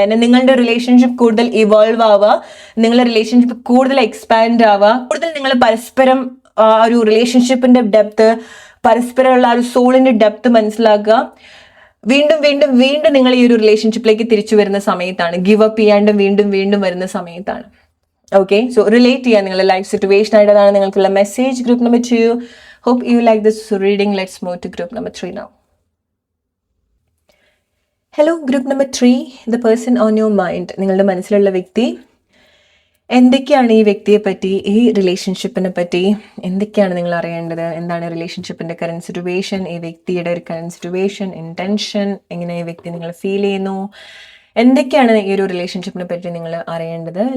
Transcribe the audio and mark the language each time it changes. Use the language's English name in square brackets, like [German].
[Malayalam] അതിന് നിങ്ങളുടെ റിലേഷൻഷിപ്പ് കൂടുതൽ ഇവോൾവ് ആവുക, നിങ്ങളുടെ റിലേഷൻഷിപ്പ് കൂടുതൽ എക്സ്പാൻഡ് ആവുക, കൂടുതൽ നിങ്ങൾ പരസ്പരം ഒരു റിലേഷൻഷിപ്പിന്റെ ഡെപ്ത്, പരസ്പരമുള്ള ഒരു സോളിന്റെ ഡെപ്ത് മനസ്സിലാക്കുക. വീണ്ടും വീണ്ടും വീണ്ടും നിങ്ങൾ ഈ ഒരു റിലേഷൻഷിപ്പിലേക്ക് തിരിച്ചു വരുന്ന സമയത്താണ്, ഗിവ് അപ്പ് ചെയ്യാണ്ട് വീണ്ടും വീണ്ടും വരുന്ന സമയത്താണ്. ഓക്കെ, സോ റിലേറ്റ് ചെയ്യാൻ നിങ്ങളുടെ ലൈഫ് സിറ്റുവേഷൻ ആയിട്ടാണ് നിങ്ങൾക്കുള്ള message. [English] Group number 2, hope you like this reading. Let's move to group number 3 now. Hello, group number 3, the person on your mind. [Malayalam] നിങ്ങളുടെ മനസ്സിലുള്ള വ്യക്തി എന്തൊക്കെയാണ്, ഈ വ്യക്തിയെ പറ്റി, ഈ റിലേഷൻഷിപ്പിനെ പറ്റി എന്തൊക്കെയാണ് നിങ്ങൾ അറിയേണ്ടത്? എന്താണ് റിലേഷൻഷിപ്പിന്റെ കറന്റ് സിറ്റുവേഷൻ, ഈ വ്യക്തിയുടെ ഒരു കറന്റ് സിറ്റുവേഷൻ, ഇന്റൻഷൻ, എങ്ങനെ ഈ വ്യക്തി നിങ്ങൾ ഫീൽ ചെയ്യുന്നു, എന്തൊക്കെയാണ് ഈ ഒരു റിലേഷൻഷിപ്പിനെ പറ്റി നിങ്ങൾ അറിയേണ്ടത്?